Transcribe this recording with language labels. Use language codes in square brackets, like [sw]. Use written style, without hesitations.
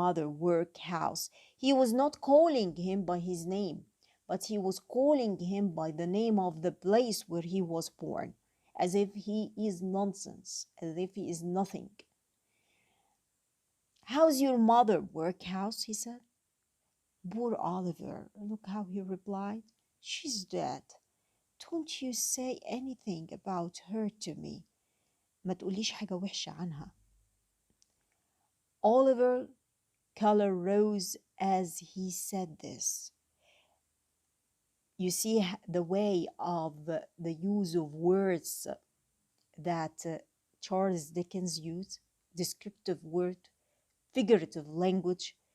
[en] Workhouse? He was not calling him by his name, but he was calling him by the name of the place where he was born, as if he is nonsense, as if he is nothing. How's your mother, workhouse? He said. Poor Oliver, look how he replied. She's dead. Don't you say anything about her to me. [ar] ما تقوليش حاجة وحشة عنها. [en] Oliver color rose as he said this. You see the way of the use of words that Charles Dickens used, descriptive word, figurative language,